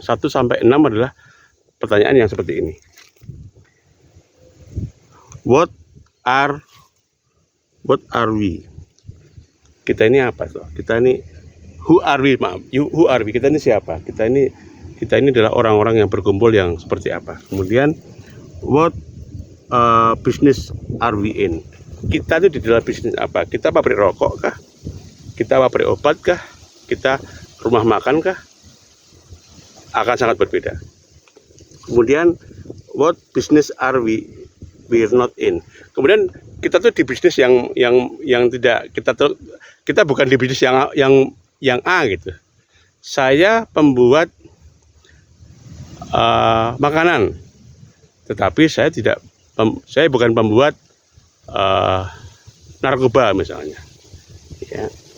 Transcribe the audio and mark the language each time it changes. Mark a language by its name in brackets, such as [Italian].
[Indonesian] 1 sampai 6 adalah pertanyaan yang seperti ini. [English] What are we? [Indonesian] Kita ini apa tuh? Kita ini [English] who are we? Who are we? [Indonesian] Kita ini siapa? Kita ini adalah orang-orang yang berkumpul yang seperti apa? Kemudian [English] what business are we in? [Indonesian] Kita itu di dalam bisnis apa? Kita pabrik rokok kah? Kita pabrik obat kah? Kita rumah makan kah? Akan sangat berbeda. Kemudian [English] what business are we're not in? [Indonesian] Kemudian kita tuh di bisnis yang tidak, kita bukan di bisnis yang A gitu. Saya pembuat makanan, tetapi saya bukan pembuat narkoba misalnya, ya.